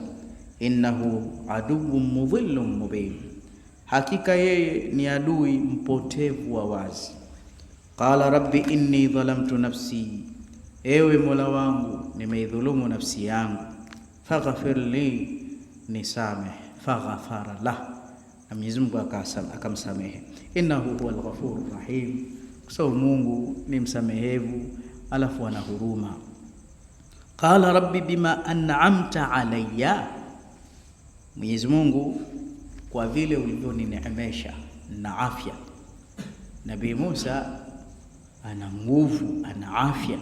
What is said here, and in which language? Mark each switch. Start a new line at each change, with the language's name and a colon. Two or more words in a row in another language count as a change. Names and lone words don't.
Arabic: إنه عدو مضل مبين,
Swahili: hakika yeye ni adui mpotevu wa wazi.
Arabic: قال رب إني ظلمت نفسي,
Swahili: ewe Mola wangu nimeidhulumu nafsi yangu.
Arabic: فاغفر لي, nisameh. فغفر له,
Swahili: na Mwenyezi Mungu akamsamehe.
Arabic: إنه هو الغفور الرحيم,
Swahili: kwa Mungu ni msamehevu alafu ana huruma.
Arabic: قال رب بما أنعمت علي,
Swahili: Mwenyezi Mungu kwa vile ulivyonineemesha na afya. Nabii Musa ana nguvu, ana afya.